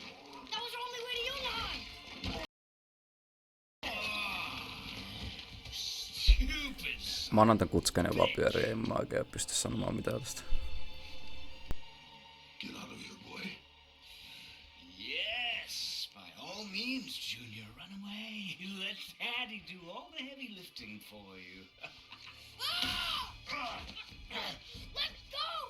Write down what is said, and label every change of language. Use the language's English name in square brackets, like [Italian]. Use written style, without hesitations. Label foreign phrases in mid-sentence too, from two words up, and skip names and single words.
[English] That was our only way to Jotunheim! Stupid. [Finnish] Mä oon antan Kutskanen vaan pyöriä, en mä oikein pysty sanomaan mitään tästä. [English] Get out of here, boy. Yes, by all means, Junior, run away. Let Daddy do all the heavy lifting for you. Let go!